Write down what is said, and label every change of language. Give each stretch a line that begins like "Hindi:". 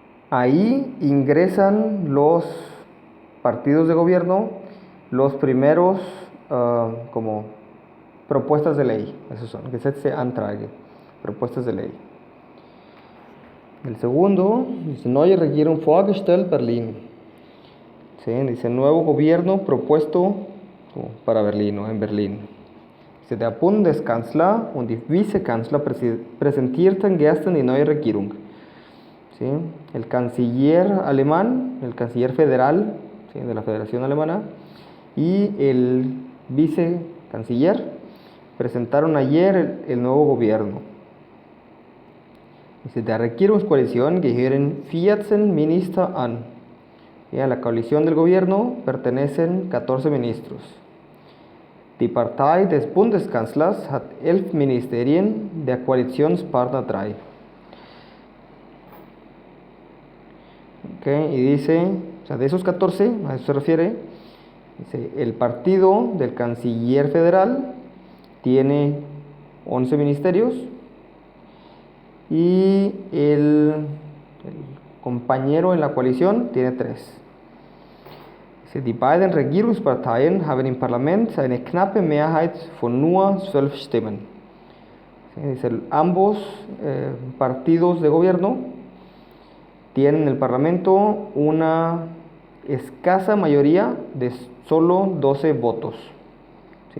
Spanish: Ahí ingresan los partidos de gobierno, los primeros como propuestas de ley. Esos son Gesetzesanträge, propuestas de ley. El segundo dice:
German: Neue Regierung vorgestellt Berlin.
Spanish: ¿Sí? Dice: nuevo gobierno propuesto para Berlín, o en Berlín. Dice:
German: Der Bundeskanzler und die Vizekanzler präsentierten gestern die neue Regierung.
Spanish: ¿Sí? El canciller alemán, el canciller federal, ¿sí? De la Federación Alemana, y el vicecanciller presentaron ayer el nuevo gobierno. Dice:
German: Der Regierungskoalition gehören 14 Minister an.
Spanish: Y a la coalición del gobierno pertenecen 14 ministros.
German: Die Partei des Bundeskanzlers hat 11 Ministerien, der Koalitionspartner 3.
Spanish: Okay, y dice, o sea, de esos 14, a eso se refiere, dice, el partido del canciller federal tiene 11 ministerios y el compañero en la coalición tiene 3.
German: Die beiden Regierungsparteien haben im Parlament eine knappe Mehrheit von nur 12 Stimmen.
Spanish: Dice, ambos partidos de gobierno tienen en el Parlamento una escasa mayoría de solo 12 votos, ¿sí?